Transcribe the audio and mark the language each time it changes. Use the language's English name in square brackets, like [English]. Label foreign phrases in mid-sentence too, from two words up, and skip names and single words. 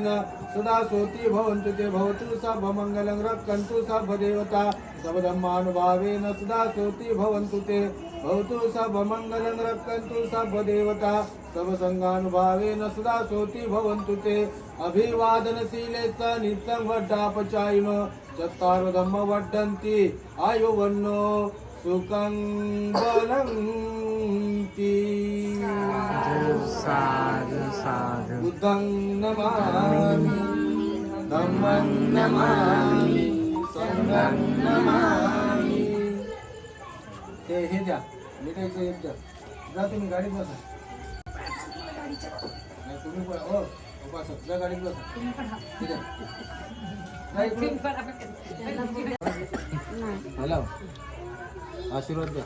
[Pali] सदा सोति भवन्तु ते भवतु सर्वमङ्गलं रक्षन्तु सर्वदेवता सर्वधर्मानुभावेन सदा सोति भवन्तु ते भवतु सर्वमङ्गलं रक्षन्तु सर्वदेवता सर्वसङ्गानुभावेन सदा सोति भवन्तु ते अभिवादनशीले च नित्यं वड्डापचायिनो चत्वारो धम्म वर्धन्ति आयुवन्नो सुखं बलन्ति बुद्धं नमामि धम्मं नमामि संघं नमामि [Marathi] ते हे द्या मिठाईचं एक द्या जा तुम्ही गाडीत बसा नाही तुम्ही पण हो बसा जा गाडीत बसा ठीक आहे हॅलो आशीर्वाद द्या